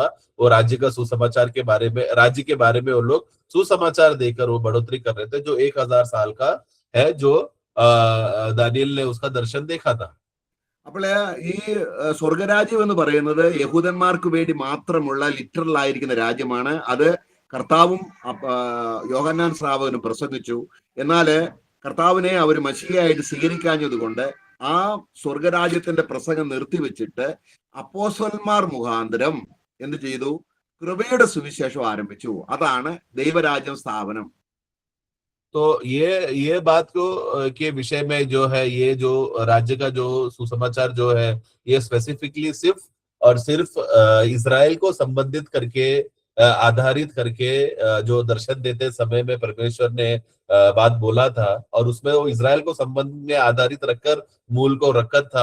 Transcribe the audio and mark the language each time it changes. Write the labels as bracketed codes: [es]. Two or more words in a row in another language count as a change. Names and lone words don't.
[hi] वो राज्य का सुसमाचार के बारे में, राज्य के बारे में वो लोग सुसमाचार देकर वो बढ़ोतरी कर रहे थे, जो 1000 साल का है, जो दानियल ने उसका दर्शन देखा था. [ml] അപ്പോൾ ഈ സ്വർഗരാജ്യം എന്ന് പറയുന്നത് യഹൂദന്മാർക്ക് വേണ്ടി മാത്രമുള്ള ലിറ്ററൽ ആയിരിക്കുന്ന രാജ്യമാണ്. അത് കർത്താവും യോഹന്നാൻ ശ്രാവകനും പ്രസംഗിച്ചു. എന്നാൽ കർത്താവിനെ അവർ മശിഹയായിട്ട് സ്വീകരിക്കാഞ്ഞത് കൊണ്ട് ആ സ്വർഗരാജ്യത്തിന്റെ പ്രസംഗം നിർത്തിവെച്ചിട്ട് അപ്പോസ്തലന്മാർ മുഖാന്തരം എന്ത് ചെയ്തു? കൃപയുടെ സുവിശേഷം ആരംഭിച്ചു. അതാണ് ദൈവരാജ്യം സ്ഥാപനം. [hi] तो ये बात को के विषय में जो है, ये जो राज्य का जो सुसमाचार जो है, ये स्पेसिफिकली सिर्फ और सिर्फ इजराइल को संबंधित करके आधारित करके जो दर्शन देते समय में परमेश्वर ने बात बोला था, और उसमें वो इजराइल को संबंध में आधारित रखकर मूल को रखा था।